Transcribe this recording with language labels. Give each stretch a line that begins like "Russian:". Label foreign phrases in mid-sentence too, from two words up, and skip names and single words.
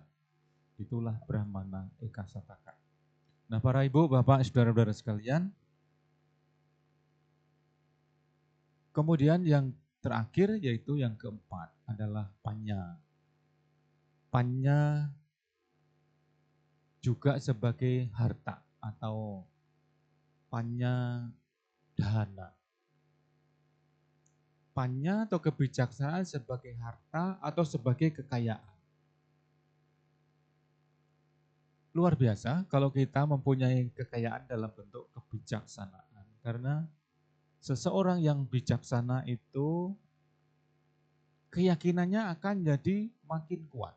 Indonesian: Itulah Brahmana Ekasataka. Nah, para ibu, bapak, saudara-saudara sekalian, kemudian yang terakhir yaitu yang keempat adalah panya. Panya juga sebagai harta atau
Pali: panya dana.
Indonesian: Panya atau kebijaksanaan sebagai harta atau sebagai kekayaan. Luar biasa kalau kita mempunyai kekayaan dalam bentuk kebijaksanaan. Karena seseorang yang bijaksana itu keyakinannya akan jadi makin kuat.